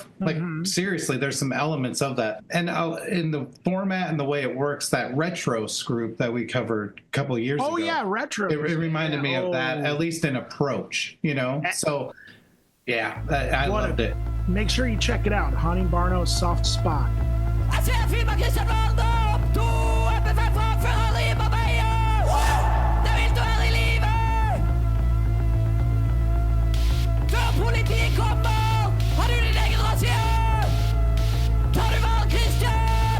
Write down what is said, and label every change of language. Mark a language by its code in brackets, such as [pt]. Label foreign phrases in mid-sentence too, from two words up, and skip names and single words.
[en] Like seriously, there's some elements of that. And in the format and the way it works, that Retros group that we covered a couple of years ago. Oh yeah, Retros. It reminded me of that, at least in approach, So yeah, I loved it. Make sure you check it out. Honningbarna's Soft Spot. [no] Politikk kommer! Har du din egen rasjon? Tar du valg, Christian?